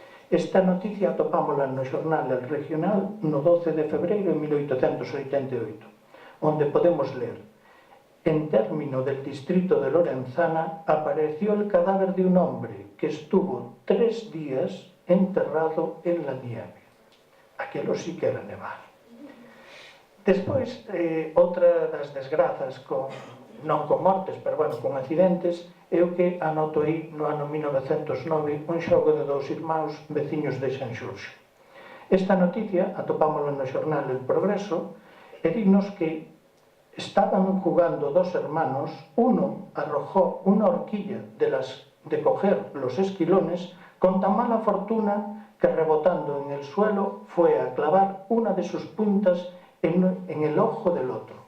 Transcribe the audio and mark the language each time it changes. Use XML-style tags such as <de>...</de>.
<gl>Esta noticia atopámola no xornal El Regional no 12 de febreiro de 1888, onde podemos ler:</gl> <es>en término del distrito de Lorenzana apareció el cadáver de un hombre que estuvo 3 días enterrado en la nieve.</es> <gl>Aquelo sí que era nevar. Despois, outra das desgrazas non con mortes, pero bueno, con accidentes, é o que anoto aí no ano 1909 un xogo de 2 irmáns veciños de Sanxurxo. Esta noticia atopámola no xornal El Progreso e dinos que</gl> <es>estaban jugando 2 hermanos, uno arrojó una horquilla de coger los esquilones con tan mala fortuna que rebotando en el suelo fue a clavar una de sus puntas en el ojo del otro.</es>